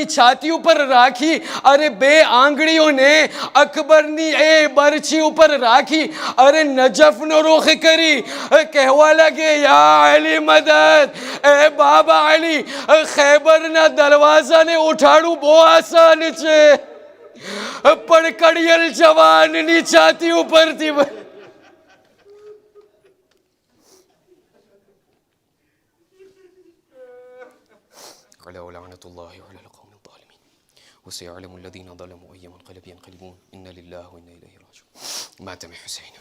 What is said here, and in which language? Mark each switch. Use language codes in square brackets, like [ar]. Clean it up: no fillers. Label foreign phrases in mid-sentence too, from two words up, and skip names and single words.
[gu] છાતી ઉપર રાખી, અરે બે આંગળીઓને અકબરની એ બરછી ઉપર રાખી, અરે નજફનો રૂખ કરી કહેવા લાગે, [ur] یا علی مدد, [gu] એ બાબા અલી, ખૈબરના દરવાજાને ઉઠાડવું બહુ આસાન છે, પણ કડિયલ જવાનની છાતી ઉપરથી [ar] لعنة الله على القوم الظالمين وسيعلم الذين ظلموا أي منقلب ينقلبون إن لله وإنا إليه راجعون.